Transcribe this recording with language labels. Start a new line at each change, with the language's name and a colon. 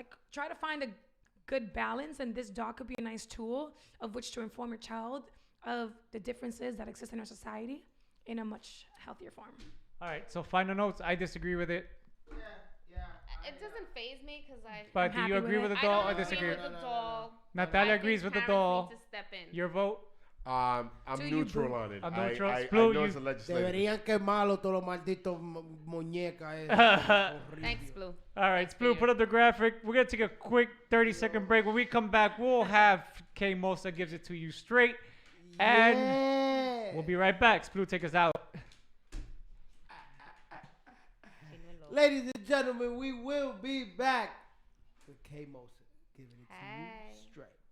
English: Try to find a good balance, and this dog could be a nice tool of which to inform your child of the differences that exist in our society in a much healthier form. All right, so final notes. I disagree with it. Yeah. It doesn't faze me because But do you agree with the doll or disagree? With the doll. Natalia agrees with the doll. Need to step in. Your vote? I'm neutral on it. I'm neutral. I know it's a legislative.
Spanish: Deberían quemarlo todos los malditos muñecas.
English: Thanks, Blue. All right, Blue, put up the graphic. We're going to take a quick 30-second break. When we come back, we'll have K Mosa gives it to you straight. And we'll be right back. Blue, take us out. Ladies and gentlemen, we will be back with K Mosa giving it to you straight.